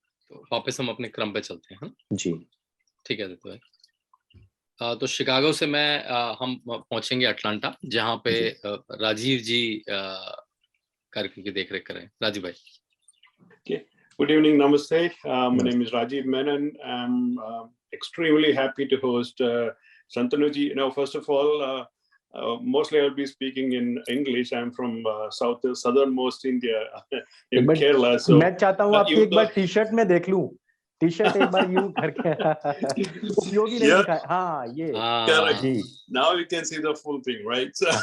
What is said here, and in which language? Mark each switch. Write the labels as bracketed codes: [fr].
[hi] तो वापस हम अपने क्रम पे चलते हैं। जी ठीक है आदित्य भाई। तो शिकागो से हम पहुंचेंगे अटलांटा, जहाँ पे राजीव जी कार्यक्रम की देखरेख करें। राजीव भाई। [en] Okay. Good evening, namaste. My name is Rajiv Menon. I'm extremely happy to host Shantanuji. First of all, mostly I'll be speaking in English. I'm from southernmost India in Kerala. So [hi] मैं चाहता हूँ आपकी एक बार T-shirt में देख लूं, T-shirt एक बार यूं करके उपयोगी नहीं दिखा। हाँ, ये [en] correct. Now you can see the full thing, right?